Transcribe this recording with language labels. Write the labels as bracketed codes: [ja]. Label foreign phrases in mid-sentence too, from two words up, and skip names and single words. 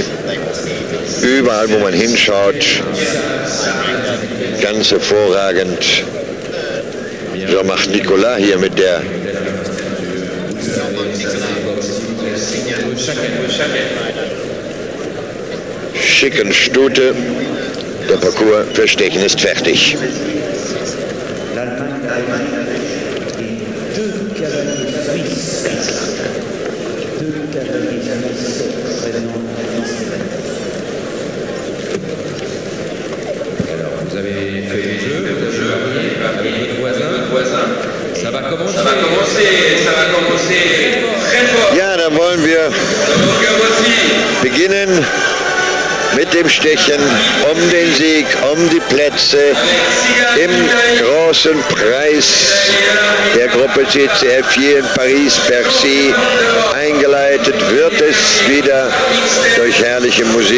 [de] Überall, wo man hinschaut, ganz hervorragend. Jean-Marc Nicolas hier mit der schicken Stute. Der Parcours für Stechen ist fertig. [fr] Vous avez fait le jeu avec votre voisin. Ça va commencer très fort. [de] Ja, dann wollen wir beginnen mit dem Stechen um den Sieg, um die Plätze im großen Preis der Gruppe CCF hier in Paris-Bercy. Eingeleitet wird es wieder durch herrliche Musik.